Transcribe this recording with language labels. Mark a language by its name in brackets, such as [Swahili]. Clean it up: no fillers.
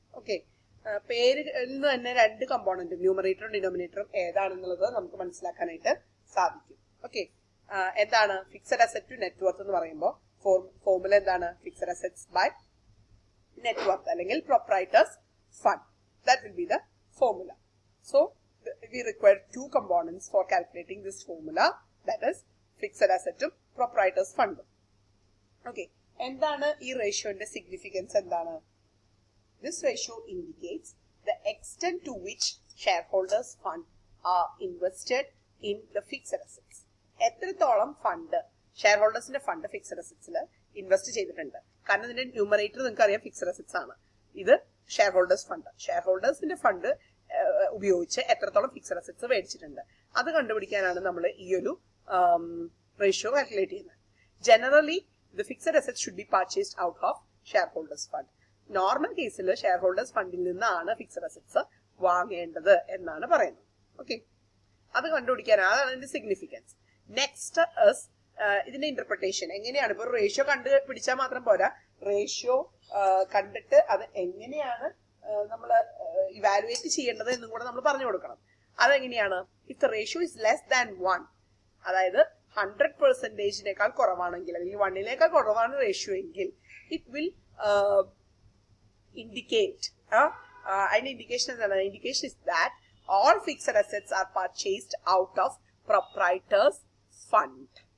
[Malayalam] Okay, പേരിൽ നിന്ന് തന്നെ 2 കമ്പോണന്റും ന്യൂമറേറ്ററും ഡിനോമിനേറ്ററും ഏതാണെന്നുള്ളത് നമുക്ക് മനസ്സിലാക്കാനായിട്ട് സാധിക്കും. ഓക്കെ, എന്താണ് ഫിക്സഡ് അസറ്റ് ടു നെറ്റ്വർത്ത് എന്ന് പറയുമ്പോൾ ഫോർമുല എന്താണ്? [English] Fixed assets by net worth അല്ലെങ്കിൽ proprietors fund. That will be the formula. So we require 2 components for calculating this formula, that is fixed asset to proprietors fund. [Malayalam] Okay, എന്താണ് ഈ റേഷ്യോന്റെ significance എന്താണ്? [English] This ratio indicates the extent to which shareholders fund are invested in the fixed assets. [Malayalam] എത്രത്തോളം fund share ഹോൾഡേഴ്സിന്റെ fund fixed അസറ്റ്സിൽ invest ചെയ്തിട്ടുണ്ട്. കാരണം ഇതിന്റെ numerator നിങ്ങൾക്ക് അറിയാം fixed assets ആണ്. ഇത് share holders fund. Share ഹോൾഡേഴ്സിന്റെ fund ഉപയോഗിച്ച് എത്രത്തോളം ഫിക്സഡ് അസറ്റ്സ് മേടിച്ചിട്ടുണ്ട് അത് കണ്ടുപിടിക്കാനാണ് നമ്മൾ ഈ ഒരു റേഷ്യോ കാൽക്കുലേറ്റ് ചെയ്യുന്നത്. [English] Generally the fixed assets should be purchased out of shareholders fund. [Malayalam] Normal കേസിൽ ഷെയർ ഹോൾഡേഴ്സ് ഫണ്ടിൽ നിന്നാണ് ഫിക്സഡ് അസറ്റ്സ് വാങ്ങേണ്ടത് എന്നാണ് പറയുന്നത്. ഓക്കെ, അത് കണ്ടുപിടിക്കാനാണ്, അതാണ് അതിന്റെ സിഗ്നിഫിക്കൻസ്. [English] next is [Malayalam] ഇതിന്റെ ഇന്റർപ്രിട്ടേഷൻ. എങ്ങനെയാണ് ഇപ്പൊ റേഷ്യോ കണ്ടുപിടിച്ചാൽ മാത്രം പോരാ, റേഷ്യോ കണ്ടിട്ട് അത് എങ്ങനെയാണ് നമ്മൾ ഇവാലുവേറ്റ് ചെയ്യേണ്ടത് എന്നും കൂടെ നമ്മൾ പറഞ്ഞു കൊടുക്കണം. അതെങ്ങനെയാണ്? [English] if the ratio is less than 1, [Malayalam] അതായത് 100%-നേക്കാൾ കുറവാണെങ്കിൽ, അല്ലെങ്കിൽ 1-നേക്കാൾ കുറവാണ് റേഷ്യോ എങ്കിൽ, [English] it will indicate, [Malayalam] അതിന്റെ ഇൻഡിക്കേഷൻ എന്താണ്? [English] Indication is that all fixed assets are purchased out of proprietors fund.